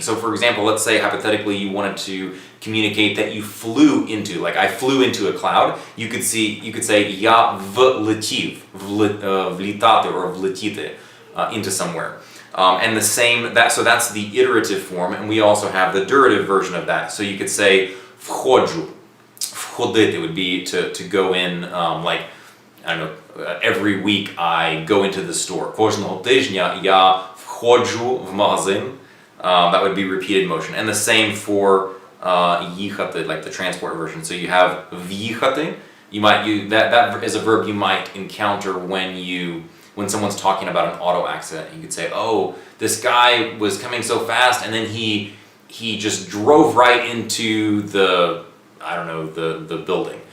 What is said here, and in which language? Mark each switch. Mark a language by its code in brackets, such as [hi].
[en] So for example, let's say hypothetically you wanted to communicate that you flew into, like I flew into a cloud, you could say [uk] я влетів, влітати [en] or [uk] влетіти [en] into somewhere. And the same, so that's the iterative form, and we also have the durative version of that. So you could say [uk] входжу, входити [en] would be to go in, like, I don't know, every week I go into the store. [uk] Кожного тижня я входжу в магазин. [en] That would be repeated motion. And the same for їхати, like the transport version. So you have в'їхати, that is a verb you might encounter when someone's talking about an auto accident. You could say, oh, this guy was coming so fast and then he just drove right into the building.